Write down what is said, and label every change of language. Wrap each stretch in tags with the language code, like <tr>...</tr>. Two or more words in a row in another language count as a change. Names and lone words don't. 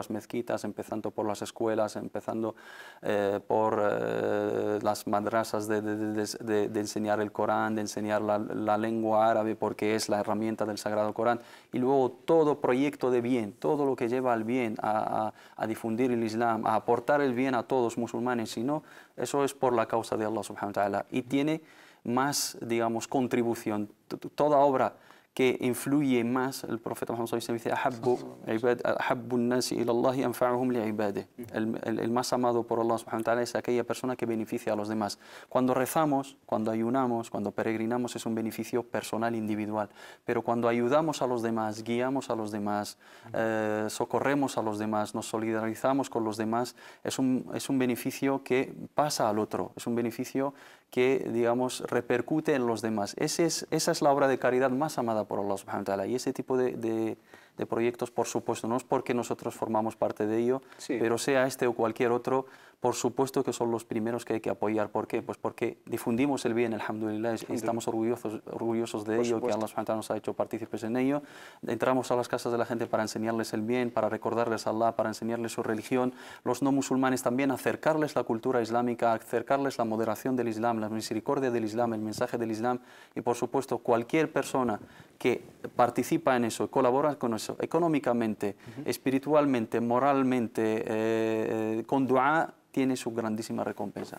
<es>las mezquitas, empezando por las escuelas, empezando por las madrasas de enseñar el Corán, de enseñar la lengua árabe porque es la herramienta del Sagrado Corán, y luego todo proyecto de bien, todo lo que lleva al bien, a difundir el Islam, a aportar el bien a todos musulmanes, sino eso es por la causa de</es> <ar>الله سبحانه وتعالى</ar> <es>y tiene más, digamos, contribución. Toda obra que influye más, el profeta Muhammad dice, el más amado por</es> <ar>الله سبحانه وتعالى</ar> <es>es aquella persona que beneficia a los demás. Cuando rezamos, cuando ayunamos, cuando peregrinamos es un beneficio personal, individual, pero cuando ayudamos a los demás, guiamos a los demás, socorremos a los demás, nos solidarizamos con los demás, es un beneficio que pasa al otro, es un beneficio que, digamos, repercute en los demás. Esa es la obra de caridad más amada por</es> <ar>الله سبحانه وتعالى,</ar> <es>y ese tipo de proyectos, por supuesto, no es porque nosotros formamos parte de ello, pero sea este o cualquier otro, por supuesto que son los primeros que hay que apoyar. ¿Por qué? Pues porque difundimos el bien, alhamdulillah, y estamos orgullosos de ello, que</es> <ar>الله سبحانه وتعالى</ar> <es>nos ha hecho partícipes en ello. Entramos a las casas de la gente para enseñarles el bien, para recordarles a Allah, para enseñarles su religión. Los no musulmanes también, acercarles la cultura islámica, acercarles la moderación del Islam, la misericordia del Islam, el mensaje del Islam, y por supuesto cualquier persona que participa en eso, colabora con eso, económicamente, espiritualmente, moralmente, con dua, tiene su grandísima recompensa.</es>